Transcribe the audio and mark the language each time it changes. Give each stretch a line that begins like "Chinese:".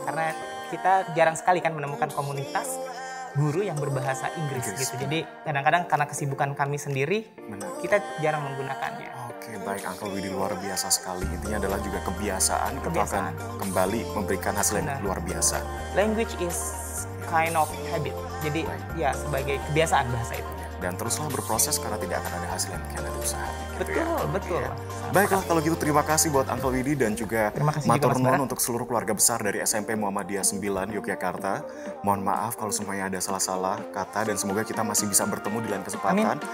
Indonesian: Karena kita jarang sekali kan menemukan komunitas guru yang berbahasa Inggris gitu. Jadi kadang-kadang karena kesibukan kami sendiri, kita jarang menggunakannya. Oke, baik Uncle Widi, luar biasa sekali. Intinya adalah juga kebiasaan. Kita akan kembali memberikan hasil yang luar biasa.
English: Language is kind of habit.
Indonesian: Jadi ya sebagai kebiasaan bahasa itu. Dan teruslah berproses karena tidak akan ada hasil yang mengkhianati usaha. Betul, gitu ya. betul. Ya. Baiklah kalau gitu, terima kasih buat Uncle Widi dan juga
Javanese: matur nuwun
Indonesian: untuk seluruh keluarga besar dari SMP Muhammadiyah 9 Yogyakarta. Mohon maaf kalau semuanya ada salah-salah kata, dan semoga kita masih bisa bertemu di lain kesempatan.